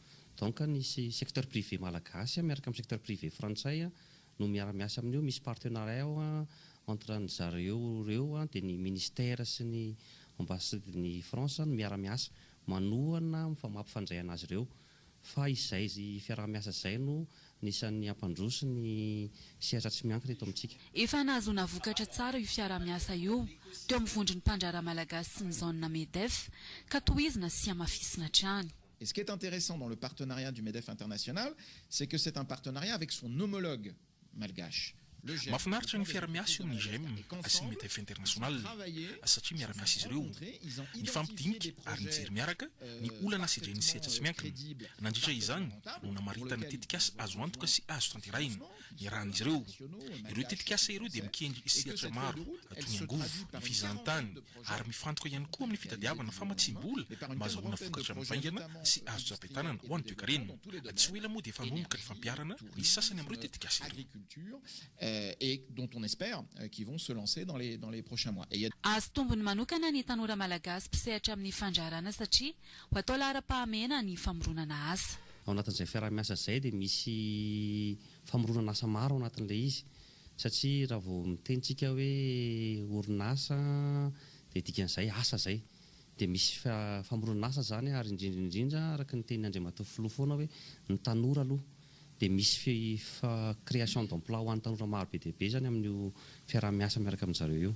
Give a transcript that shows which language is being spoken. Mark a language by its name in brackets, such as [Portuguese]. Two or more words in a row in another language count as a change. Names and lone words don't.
[Malagasy] Donc ny [French] secteur privé [Malagasy] malagasy miaraka amin'ny [French] secteur privé [Malagasy] frantsay no miara-miasa amin'io misy [French] partenariat entre [Malagasy] ny zareo ireo dia ny ministère sy ny ambassade ny France no miara-miasa manohana mampifandray anazy ireo fa izay fiara-miasa izay no nisan'ny ampandroso ny sehatra tsy miankina eto amintsika. Efa nahazona vokatra tsara io fiara-miasa io teo amin'ny vondron'ny mpandraharaha malagasy sy ny zone MEDEF ka tohizina sy hamafisina hatrany. [French] Et ce qui est intéressant dans le partenariat du MEDEF international, c'est que c'est un partenariat avec son homologue malgache. [Malagasy] Mahafinaritra ny fiara-miasa eo amin'ny GEM sy ny MEDEF international satria miara-miasa izy ireo mifampidinika ary mijery miaraka ny olana sy ny sehatra tsy miankina nandritra izany no namaritana tetikasa azo antoka sy azo tanterahina ny rahan'izy ireo tetikasa ireo dia mikendry sehatra maro toy ny angovo ny fizahantany ary mifantoka ihany koa amin'ny fitadiavana famatsim-bola mba azahoana vokatra mivaingana sy azo tsapahitanana ho an'ny toe-karena tsy ho ela moa dia efa nomboka ny fampiarana ny sasany amin'ireo tetikasa ireo [French] et dont on espère qu'ils vont se lancer dans les prochains mois. [Malagasy] Azo tombony manokana ny tanora malagasy mpisehatra amin'ny fandraharana satria ho atao lara-pahamena ny famoronana asa. Ao anatin'izay fiara-miasa izay dia misy famoronana asa maro ao anatin'ilay izy satria raha vao mitenitsika hoe orinasa dia dikan'izay asa izay dia misy famoronana asa zany ary indrindra araka ny teny Andriamatoa filoha foana hoe ny tanora aloha dia misy [French] création d'emploi [Malagasy] ho an'ny tanora maro be dia be zany amin'io fiara-miasa miaraka amin'izareo io.